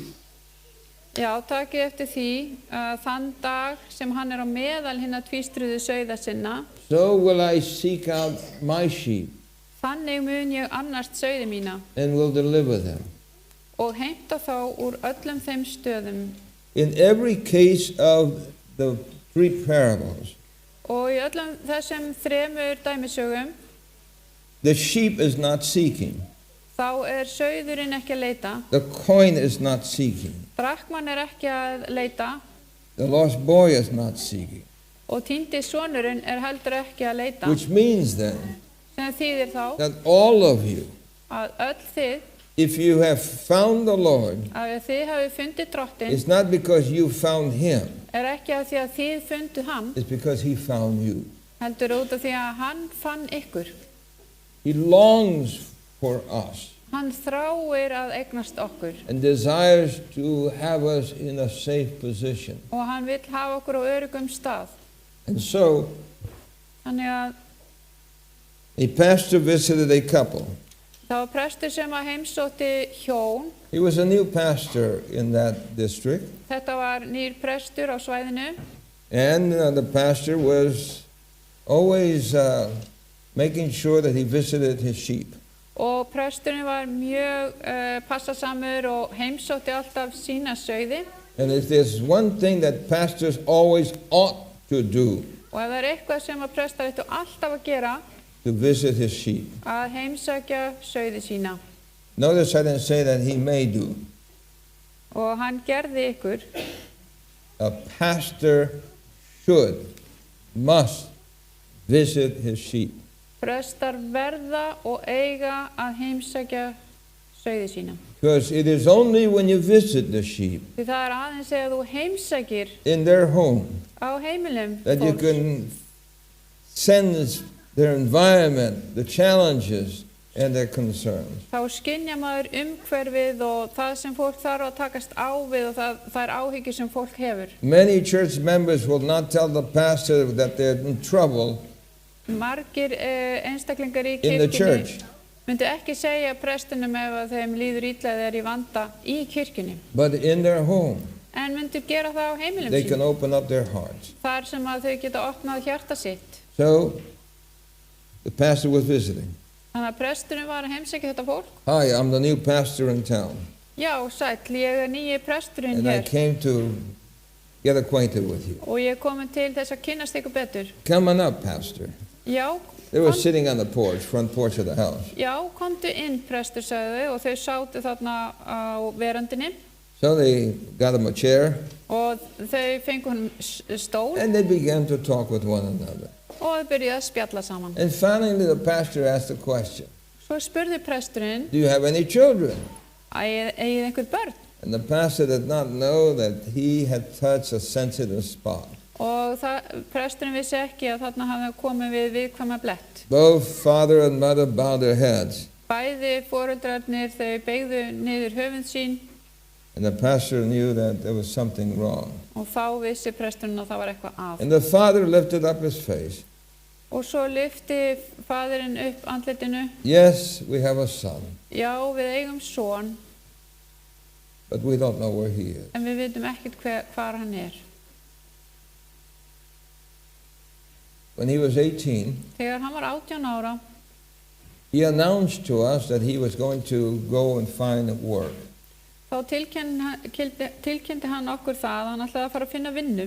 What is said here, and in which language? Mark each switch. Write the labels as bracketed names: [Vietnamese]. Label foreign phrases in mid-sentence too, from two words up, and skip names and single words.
[Icelandic] Já, takið eftir því að þann dag sem hann á meðal hinna tvístruðu sauða sinna, [English] so will I seek out my sheep [Icelandic] þannig mun ég annast sauði mína [English] and will deliver them. [Icelandic] og heimta þá úr öllum þeim stöðum. [English] In every case of the 3 parables, [Icelandic] Og í öllum þessum 3 dæmisögum, [English] the sheep is not seeking. [Icelandic] þá sauðurinn ekki að leita, [English] The coin is not seeking. [Icelandic] brakmann ekki að leita [English] The lost boy is not seeking. [Icelandic] og týndi sonurinn heldur ekki að leita, [English] Which means then [Icelandic] sem þýðir þá [English] that all of you, [Icelandic] að öll þið, [English] if you have found the Lord, [Icelandic] að ef þið hafi fundið drottinn, [English] it's not because you found him, [Icelandic] ekki að því að þið funduð hann, [English] it's because he found you. [Icelandic] heldur út af því að hann fann ykkur. [English] He longs for us [Icelandic] Hann þráir að eignast okkur [English] and desires to have us in a safe position. [Icelandic] og hann vill hafa okkur á öruggum stað. [English] And so [Icelandic] Þannig að [English] a pastor visited a couple. [Icelandic] það var prestur sem að heimsótti hjón. [English] He was a new pastor in that district, [Icelandic] Þetta var nýr prestur á svæðinu [English] and the pastor was always making sure that he visited his sheep. [Icelandic] og presturinn var mjög passasamur og heimsótti alltaf sína sauði. [English] And if there's one thing that pastors always ought to do, [Icelandic] Og ef það eitthvað sem að prestar ættu alltaf að gera, [English] to visit his sheep. [Icelandic] að heimsækja sauði sína. [English] Notice I didn't say that he may do. [Icelandic] Og hann gerði ykkur. [English] A pastor must visit his sheep. [Icelandic] Prestar verða og eiga að heimsækja sauði sína. [English] Because it is only when you visit the sheep [Icelandic] Því það aðeins þegar þú heimsækir [English] in their home [Icelandic] á heimilum [English] that you [Icelandic] fólks [English] can sense their environment, the challenges, and their concerns. [Icelandic] þá skynja maður umhverfið og það sem fólk þarf að takast á við og það er áhyggjur sem fólk hefur. [English] Many church members will not tell the pastor that they're in trouble [Icelandic] Margir einstaklingar í [English] in the [Icelandic] kirkjunni [English] church, [Icelandic] myndu ekki segja prestunum ef að þeim líður illa eða er í vanda í kirkjunni, [English] but in their home, [Icelandic] en myndu gera það á heimilum [English] they can [Icelandic] sínum, [English] open up their hearts. [Icelandic] þar sem að þau geta opnað hjarta sitt. [English] So the pastor was visiting. [Icelandic] Þannig að presturinn var að heimsækja þetta fólk. [English] Hi, I'm the new pastor in town, [Icelandic] Já, sæll, ég er nýji presturinn [English] and I [Icelandic] hér [English] came to get acquainted with you. [Icelandic] og ég er komin til þess að kynnast ykkur betur. [English] Come on up, pastor. [Icelandic] Já, [English] They were sitting on the porch, front porch of the house. [Icelandic] já, komdu inn, prestur, sagði þau, og þau sátu þarna á verandinni [English] So they got him a chair, [Icelandic] og þau fengu honum stól [English] and they began to talk with one another. [Icelandic] og þau byrjuðu að spjalla saman. [English] And finally, the pastor asked a question. [Icelandic] Svo spurði presturinn, [English] Do you have any children? [Icelandic] eigið einhver börn? [English] And the pastor did not know that he had touched a sensitive spot. [Icelandic] Og presturinn vissi ekki að þarna hafði komið við viðkvæma blett. [English] Both father and mother bowed their heads, [Icelandic] Bæði foreldrarnir þau beygðu niður höfuð sín [English] and the pastor knew that there was something wrong. [Icelandic] og þá vissi presturinn að það var eitthvað að. [English] And the father lifted up his face. [Icelandic] Og svo lyfti faðirinn upp andlitinu. [English] Yes, we have a son, [Icelandic] Já, við eigum son, [English] but we don't know where he is. [Icelandic] en við vitum ekkert hvar hann er. [English] When he was 18, [Icelandic] Þegar hann var 18 ára, [English] he announced to us that he was going to go and find work. [Icelandic] þá tilkynnti hann okkur það að hann ætlaði að fara að finna vinnu.